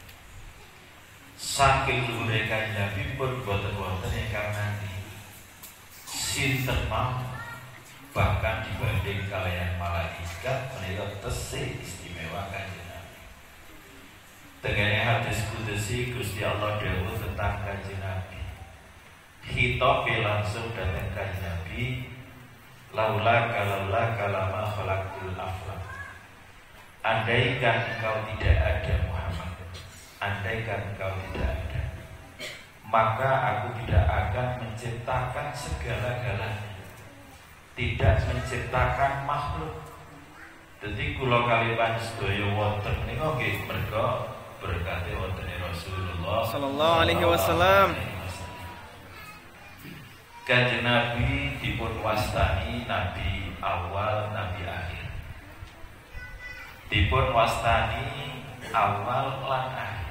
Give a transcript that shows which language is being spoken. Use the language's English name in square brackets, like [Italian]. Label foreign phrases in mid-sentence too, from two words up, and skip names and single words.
[Javanese] Saking luhure kanjeng Nabi pun boten wonten ingkang nandhi sinten mawon, bahkan dibanding kalian malaikat menika tesih istimewa kanjeng Nabi. Tengene hadis kudusi Gusti Allah dawuh tentang kanjeng Nabi. Khitabe langsung datang kanjeng Nabi, [Arabic] لولاك لما خلقت الأفلاك. [Indonesian] Andaikan engkau tidak ada Muhammad, andaikan engkau tidak ada, maka aku tidak akan menciptakan segala-galanya, tidak menciptakan makhluk. [Javanese] Jadi kula kali panjenengan wonten menika nggih merga berkate wonten Rasulullah [Arabic] صلى الله عليه وسلم. [Javanese] Kanjeng Nabi dipun wastani Nabi awal, Nabi akhir. Dipun wastani awal lan akhir.